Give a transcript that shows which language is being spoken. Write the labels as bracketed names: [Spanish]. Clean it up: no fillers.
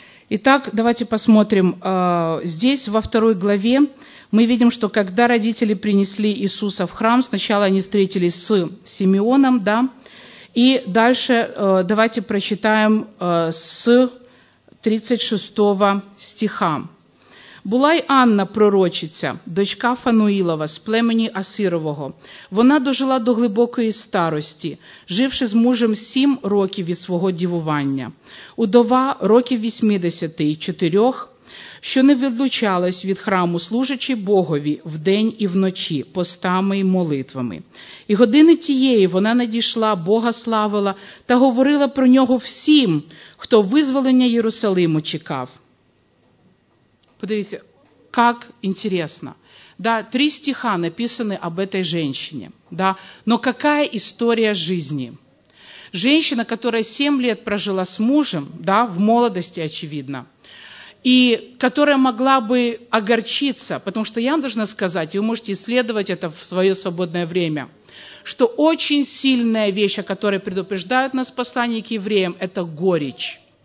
[Russian] Итак, давайте посмотрим. Здесь, во 2 главе, мы видим, что когда родители принесли Иисуса в храм, сначала они встретились с Симеоном, да, и дальше давайте прочитаем с 36 стиха. [Ukrainian] «Булай Анна, пророчиця, дочка Фануїлова з племені Асирового. Вона дожила до глибокої старості, живши з мужем 7 років від свого дівування. Удова років 84, що не відлучалась від храму, служачи Богові вдень і вночі, постами й молитвами. І години тієї вона надійшла, Бога славила та говорила про нього всім, хто визволення Єрусалиму чекав». Подивіться, як інтересно. [Russian] Да, 3 стиха написані об этой женщине. Да? Но какая история жизни? Женщина, которая 7 лет прожила с мужем, да, в молодости, очевидно, и которая могла бы огорчиться, потому что я вам должна сказать, и вы можете исследовать это в свое свободное время, что очень сильная вещь, о которой предупреждают нас послания к евреям, это горечь.